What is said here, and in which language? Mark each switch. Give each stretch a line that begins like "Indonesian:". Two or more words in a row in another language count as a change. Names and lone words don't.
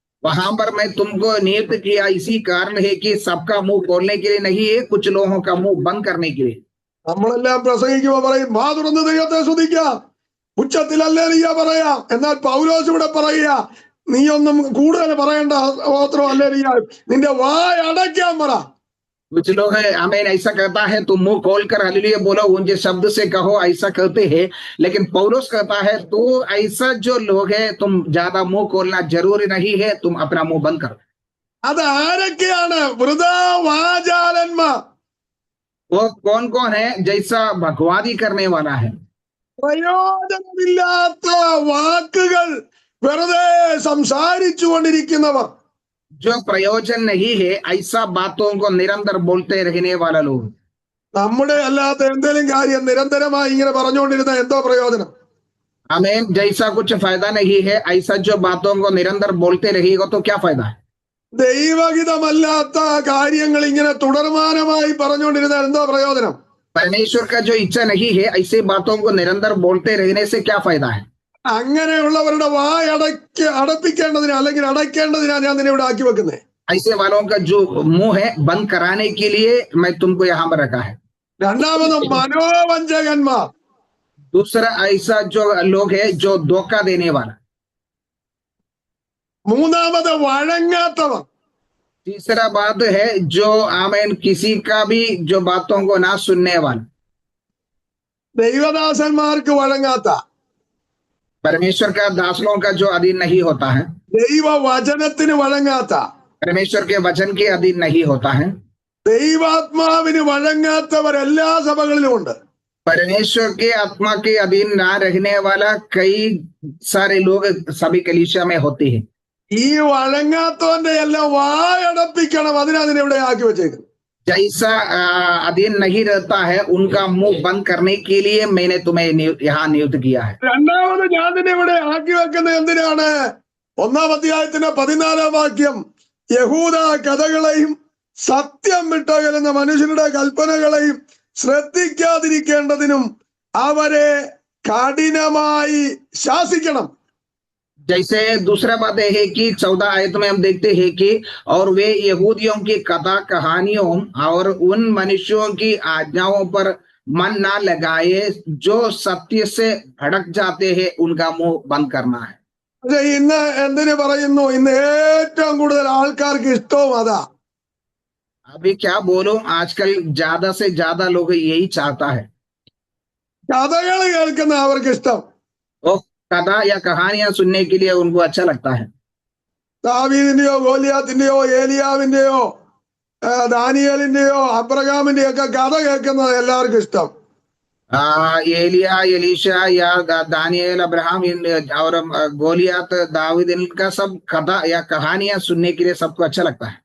Hindi: वहां पर मैं तुमको नियुक्त किया इसी कारण है कि सबका मुंह खोलने के लिए नहीं है, कुछ लोगों का मुंह बंद करने के लिए।
Malayalam: നമ്മളെല്ലാം പ്രസംഗിക്കുമ്പോ പറയും വാ തുറന്ന് ദൈവത്തെ സ്തുതിക്കാം, ഉച്ചത്തിൽ ഹല്ലേലൂയ പറയാം. എന്നാൽ പൗലോസ് ഇവിടെ പറയുക, നീ ഒന്നും കൂടുതൽ പറയേണ്ട, മാത്രം ഹല്ലേലൂയ, നിന്റെ വായ അടയ്ക്കാൻ പറ.
Hindi: कुछ लोग है हमें ऐसा कहता है तुम मुंह खोल कर हालेलुया बोलो, उनके शब्द से कहो, ऐसा कहते हैं। लेकिन पौलुस कहता है तो ऐसा जो लोग है तुम ज्यादा मुंह खोलना जरूरी नहीं है, तुम अपना मुंह बंद करो।
Malayalam: അത് ആരൊക്കെയാണ്? വൃഥാ വാചാലന്മാർ,
Hindi: वो कौन कौन है? जैसा बकवादी करने वाला है,
Malayalam: പ്രയോജനമില്ലാത്ത വാക്കുകൾ വെറുതെ സംസാരിച്ചു കൊണ്ടിരിക്കുന്നവർ,
Hindi: जो प्रयोजन नहीं है ऐसा बातों को निरंतर बोलते रहने वाला लोग।
Malayalam: നമ്മുടെ അല്ലാത്ത എന്തെങ്കിലും കാര്യം നിരന്തരമായി ഇങ്ങനെ പറഞ്ഞുകൊണ്ടിരുന്ന എന്തോ പ്രയോജനം?
Hindi: हमें जैसा कुछ फायदा नहीं है, ऐसा जो बातों को निरंतर बोलते रहेगा तो क्या फायदा है?
Malayalam: ദൈവഹിതമല്ലാത്ത കാര്യങ്ങൾ ഇങ്ങനെ തുടർമാനമായി പറഞ്ഞുകൊണ്ടിരുന്ന എന്തോ പ്രയോജനം?
Hindi: परमेश्वर का जो इच्छा नहीं है ऐसे बातों को निरंतर बोलते रहने से क्या फायदा है?
Malayalam: അങ്ങനെയുള്ളവരുടെ വായ അടപ്പിക്കേണ്ടതിന് അല്ലെങ്കിൽ അടയ്ക്കേണ്ടതിനാണ് ഞാൻ നിന്നെ ഇവിടെ ആക്കി വെക്കുന്നത്.
Hindi: ऐसे वालों का जो मुंह है बंद कराने के लिए मैं तुमको यहाँ पर रखा है।
Malayalam: രണ്ടാമത് മനോവഞ്ചകന്മാർ,
Hindi: दूसरा ऐसा जो लोग है जो धोखा देने वाला।
Malayalam: മൂന്നാമത് വഴങ്ങാത്തവർ,
Hindi: तीसरा बात है जो आमेन किसी का भी जो बातों को ना सुनने वाला।
Malayalam: ദൈവദാസന്മാർക്ക് വഴങ്ങാത്ത,
Hindi: परमेश्वर का दासों का जो अधीन नहीं होता है,
Malayalam: ദൈവവചനത്തിന് വഴങ്ങാത്ത,
Hindi: परमेश्वर के वचन के अधीन नहीं होता है,
Malayalam: ദൈവാത്മാവിന് വഴങ്ങാത്തവർ എല്ലാ സഭകളിലും ഉണ്ട്.
Hindi: परमेश्वर के आत्मा के अधीन ना रहने वाला कई सारे लोग सभी कलीसिया में होते हैं।
Malayalam: ഈ വഴങ്ങാത്തവന്റെ എല്ലാം വായടപ്പിക്കണം, അതിനെ ഇവിടെ ആക്കി വെച്ചേക്കുന്നു.
Hindi: जैसा अधीन नहीं रहता है उनका मुंह बंद करने के लिए मैंने तुम्हें यहाँ नियुक्त किया है।
Malayalam: രണ്ടാമത് ഞാൻ നിന്നെ ഇവിടെ ആക്കി വെക്കുന്നത് എന്തിനാണ്? 1-ാം അധ്യായത്തിന്റെ 14-ാം വാക്യം, യഹൂദ കഥകളെയും സത്യം വിട്ടകലുന്ന മനുഷ്യരുടെ കൽപ്പനകളെയും ശ്രദ്ധിക്കാതിരിക്കേണ്ടതിനും അവരെ കഠിനമായി ശാസിക്കണം.
Hindi: जैसे दूसरा बात है कि 14 आयत में हम देखते हैं कि और वे यहूदियों की कथा कहानियों और उन मनुष्यों की आज्ञाओं पर मन ना लगाए जो सत्य से भड़क जाते हैं, उनका मुंह बंद करना है।
Malayalam: പക്ഷെ ഇന്ന് എന്തിനു പറയുന്നു? ഇന്ന് ഏറ്റവും കൂടുതൽ ആൾക്കാർക്ക് ഇഷ്ടവും അതാ.
Hindi: अभी क्या बोलूं, आजकल ज्यादा से ज्यादा लोग यही चाहता है।
Malayalam: കഥകൾ കേൾക്കുന്ന അവർക്ക് ഇഷ്ടം.
Hindi: वो कथा या कहानियां सुनने के लिए उनको अच्छा लगता है।
Malayalam: ദാവീദിന്റെയോ ഗോലിയാത്തിന്റെയോ ഏലിയാവിന്റെയോ ദാനിയേലിന്റെയോ അബ്രഹാമിന്റെയോ ഒക്കെ കഥ കേൾക്കുന്നത് എല്ലാവർക്കും ഇഷ്ടം.
Hindi: एलिया, एलीशा या दानियल, अब्राहम और गोलियात, दाऊद, इनका सब कथा या कहानियां सुनने के लिए सबको अच्छा लगता है।